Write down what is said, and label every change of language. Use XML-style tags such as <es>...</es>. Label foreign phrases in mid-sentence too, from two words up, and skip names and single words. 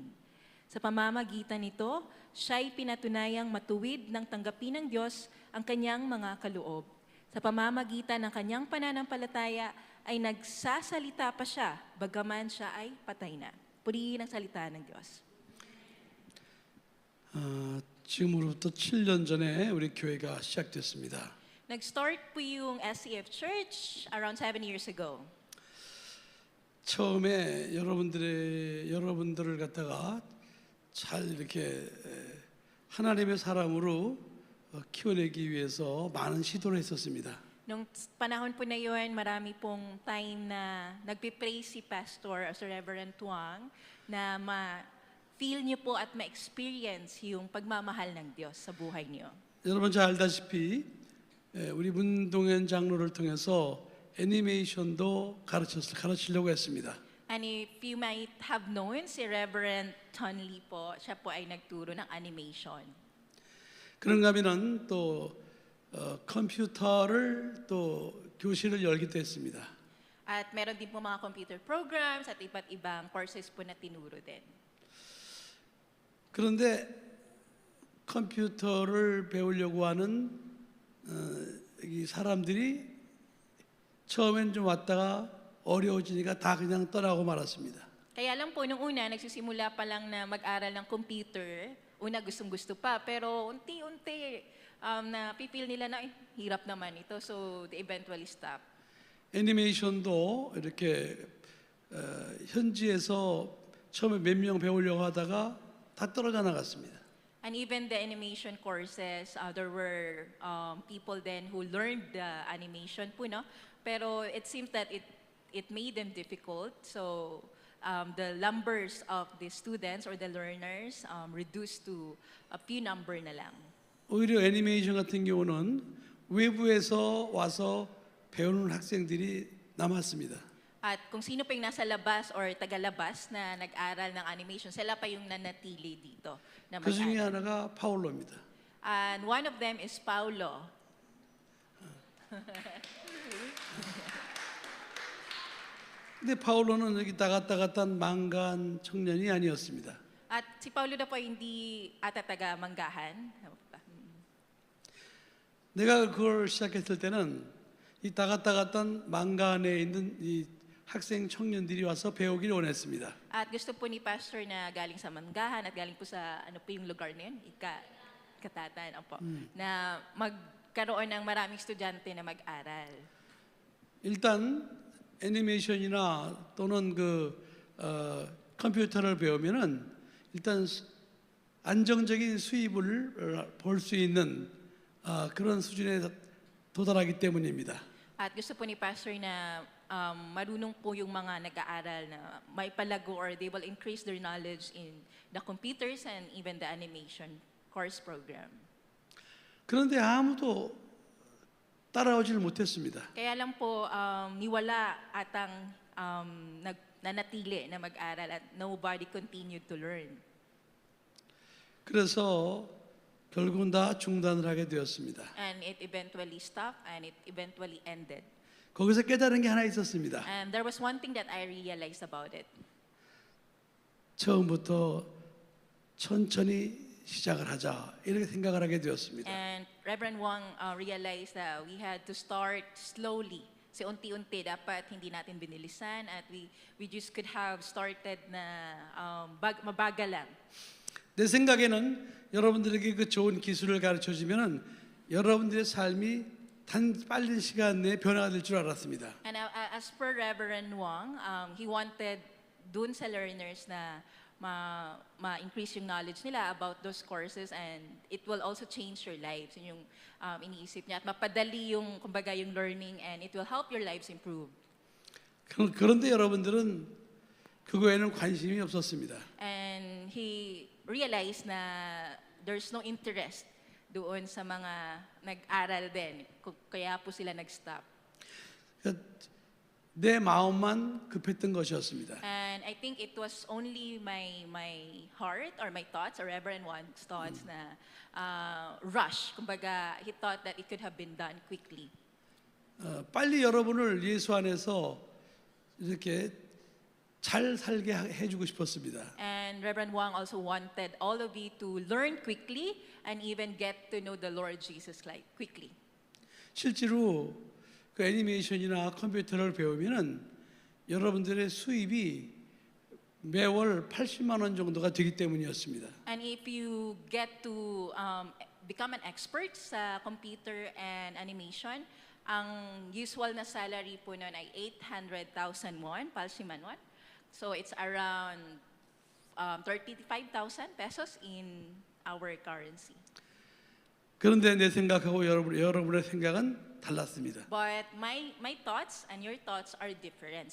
<tl>Sa pamamagitan nito, siya'y pinatunayang matuwid ng tanggapin ng Diyos ang kanyang mga kaloob. Sa pamamagitan ng kanyang pananampalataya ay nagsasalita pa siya, bagaman siya ay patay na. Purihin ang salita ng Diyos.</tl> <ko>지금으로부터 7년 전에 우리 교회가 시작됐습니다.</ko> <tl>Nag-start po yung SCF Church</tl> <en>around 7 years ago.</en> <ko>처음에 여러분들을 갖다가 잘 이렇게 하나님의 사람으로 키워내기 위해서 많은 시도를 했었습니다.</ko> <tl>Nung panahon po na yun, marami pong time na nagpipray si Pastor, si Reverend Tuang, na ma-feel niyo po at ma-experience yung pagmamahal ng Diyos sa buhay niyo.</tl> <ko>여러분 잘 알다시피 우리 문동현 장로를 통해서 애니메이션도 가르치려고 했습니다.</ko> <en>And if you might have known,</en> <tl>si Reverend Ton Lee po, siya po ay nagturo ng animation.</tl> <ko>그런가 하면은 또 컴퓨터를 또 교실을 열기도 했습니다.</ko> <tl>At meron din po mga</tl> <en>computer programs</en> <tl>at iba't ibang courses po na tinuro din.</tl> <ko>그런데 컴퓨터를 배우려고 하는 이 사람들이 처음엔 좀 왔다가 어려워지니까 다 그냥 떠나고 말았습니다.</ko> <tl>Kaya lang po, nung una, nagsisimula pa lang na mag-aral ng computer, una gustong-gusto pa, pero unti-unti na pipil nila na hirap naman ito,</tl> <en>so they eventually stop.</en> <ko>애니메이션도 이렇게 현지에서 처음에 몇 명 배우려고 하다가 다 떨어져 나갔습니다.</ko> <en>And even the animation courses, there were people then who learned the animation po, no? Pero it seems that it made them difficult, so the numbers of the students or the learners reduced to a few number</en> <tl>na lang.</tl> <ko>오히려 애니메이션 같은 경우는 외부에서 와서 배우는 학생들이 남았습니다.</ko> <tl>At kung sino pa yung nasa labas or tagalabas na nag-aral ng animation, sila pa yung nanatili dito na</tl> <ko>그 중에</ko> <tl>mag-aral.</tl> <ko>하나가 파울로입니다.</ko> <en>And one of them is Paulo.</en> <ko>근데 파울로는 여기 따갔다갔단 망간 청년이 아니었습니다.</ko> <tl>At si Paulo na po ay hindi ata taga-manggahan.</tl> <ko>내가 그걸 시작했을 때는 이 따갔다갔단 망간에 있는 이 학생 청년들이 와서 배우기를 원했습니다.</ko> <tl>At gusto po ni Pastor na galing sa manggahan at galing po sa ano po yung lugar na yun, Katatan, opo, na magkaroon ng maraming estudyante na mag-aral.</tl> <ko>일단 애니메이션이나 또는 컴퓨터를 배우면은 일단 안정적인 수입을 벌 수 있는 그런 수준에 도달하기 때문입니다.</ko> <tl>At gusto po ni Pastor na marunong po yung mga nag-aaral na may palago</tl> <en>or they will increase their knowledge in the computers and even the animation course program.</en> <ko>그런데 아무도 따라오질 못했습니다.</ko> <tl>Kaya lang po, niwala atang nanatili na mag-aral at</tl> <en>nobody continued to learn.</en> <ko>그래서 결국은 다 중단을 하게 되었습니다.</ko> <en>And it eventually stopped and it eventually ended.</en> <ko>거기서 깨달은 게 하나 있었습니다.</ko> <en>And there was one thing that I realized about it.</en> <ko>처음부터 천천히 시작을 하자 이렇게 생각을 하게 되었습니다.</ko> <en>And Reverend Wang realized that we had to start slowly.</en> <tl>Kasi unti-unti dapat hindi natin binilisan at</tl> <en>we just could have started</en> <tl>na mabagal lang.</tl> <ko>내 생각에는 여러분들에게 그 좋은 기술을 가르쳐 주면은 여러분들의 삶이 빠른 시간 내에 변화가 될 줄 알았습니다.</ko> <en>And as per Reverend Wang, he wanted</en> <tl>dun sa</tl> <en>learners</en> <tl>na ma-increase yung</tl> <en>knowledge nila about those courses, and it will also change your lives.</en> <tl>Yun yung iniisip niya. At mapadali yung, kumbaga, yung learning,</tl> <en>and it will help your lives improve.</en> <ko>그런데 여러분들은 그거에는 관심이 없었습니다.</ko> <en>And he realized na there's no interest</en> <tl>doon sa mga nag-aral din. Kaya po sila nag-stop.</tl> <ko>그러니까 내 마음만 급했던 것이었습니다.</ko> <en>And I think it was only my heart or my thoughts, or Reverend Juan's thoughts na rush. Kumbaga, he thought that it could have been done quickly.</en> <ko>빨리 여러분을 예수 안에서 이렇게 잘 살게 해주고 싶었습니다.</ko> <en>And Reverend Wang also wanted all of you to learn quickly and even get to know the Lord Jesus like quickly.</en> <ko>실제로 그 애니메이션이나 컴퓨터를 배우면은 여러분들의 수입이 매월 80만 원 정도가 되기 때문이었습니다.</ko> <en>And if you get to become an expert sa computer and animation,</en> <tl>ang usual na salary po noon ay</tl> <en>800,000 won, Palsiman won. So it's around 35,000 pesos in our currency.</en> <ko>그런데 내 생각하고 여러분의 생각은 달랐습니다.</ko> <en>But my thoughts and your thoughts are different.</en>